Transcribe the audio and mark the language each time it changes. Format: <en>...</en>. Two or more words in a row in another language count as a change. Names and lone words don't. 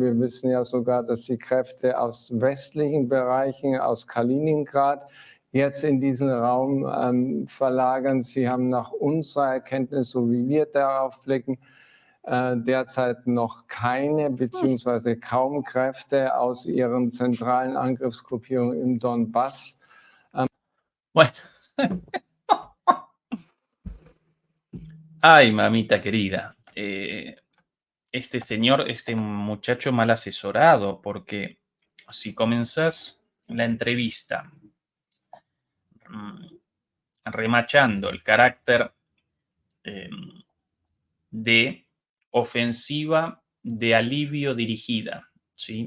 <de>Wir wissen ja sogar, dass die Kräfte aus westlichen Bereichen, aus Kaliningrad, jetzt in diesen Raum verlagern. Sie haben nach unserer Erkenntnis, so wie wir darauf blicken, derzeit noch keine bzw. kaum Kräfte aus ihren zentralen Angriffsgruppierungen im Donbass.</de> <es>Bueno. Ay, mamita querida. Este señor, este muchacho mal asesorado, porque si comenzás la entrevista remachando el carácter de ofensiva de alivio dirigida, ¿sí?</es>